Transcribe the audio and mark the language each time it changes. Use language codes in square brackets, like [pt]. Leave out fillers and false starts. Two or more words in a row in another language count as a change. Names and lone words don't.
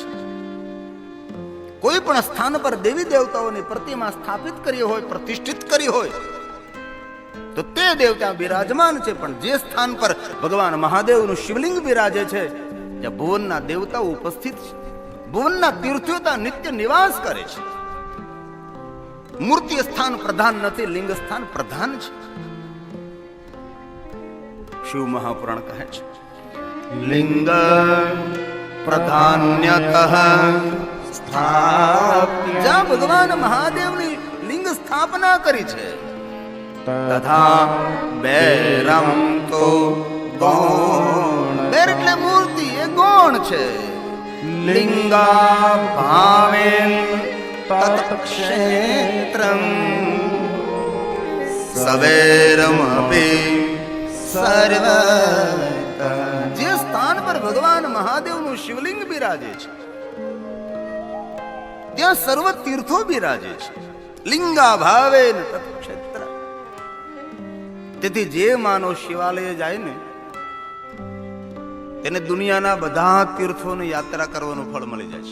[gu] કોઈ પણ સ્થાન પર દેવી દેવતાઓની પ્રતિમા સ્થાપિત કરી હોય, પ્રતિષ્ઠિત કરી હોય તો તે દેવતા બિરાજમાન છે, પણ જે સ્થાન પર ભગવાન મહાદેવનું શિવલિંગ બિરાજે છે ત્યાં ભુવનના દેવતાઓ ઉપસ્થિત છે, ભુવનના તીર્થોતા નિત્ય નિવાસ કરે છે. મૂર્તિ સ્થાન પ્રધાન નથી, લિંગ સ્થાન પ્રધાન છે. શિવ મહાપુરાણ કહે છે [sa] लिंग प्रधान्यतः स्थाप्य [gu] જ્યાં ભગવાન મહાદેવની લિંગ સ્થાપના કરી છે [sa] तथा बैरम तो गौण [gu] બેર એટલે મૂર્તિ, એ ગૌણ છે. [sa] लिंगा भावेन तत्क्षेत्रं सवेरमपि सर्वतः. [gu] જે સ્થાન પર ભગવાન મહાદેવનું શિવલિંગ બિરાજે છે ત્યાં સર્વ તીર્થો બિરાજે છે. [sa] लिंगा भावे तत्क्षेत्र. [gu] તેથી જે માનવ શિવાલય જાય ને તેને દુનિયાના બધા તીર્થોની યાત્રા કરવાનું ફળ મળી જાય છે.